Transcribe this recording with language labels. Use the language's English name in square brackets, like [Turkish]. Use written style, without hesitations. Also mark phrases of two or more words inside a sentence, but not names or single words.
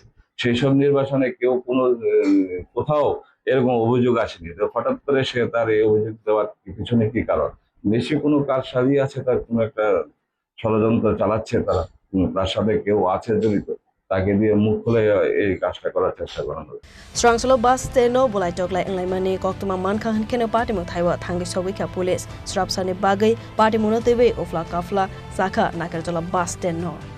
[Bangla] সেই সব নির্বাচনে কেউ কোনো কোথাও এরকম অভিযোগ আসেনি। তো হঠাৎ করে সে তার এই অভিযোগ দেওয়ার পিছনে কি কারণ? বেশি কোনো কাজ সাজিয়ে আছে, তার কোনো একটা ষড়যন্ত্র চালাচ্ছে তারা, তার সাথে কেউ আছে জড়িত, তাকে দিয়ে মুখ খুলে এই কাজটা করার চেষ্টা করানো। [Kok Borok] Strangslo bus steno bulai toklai englaimani koktuma mankha hankene party mo thaiwa thangi sawika police strapsani bagai party mono tebe ofla kafla saka nakarjola bus steno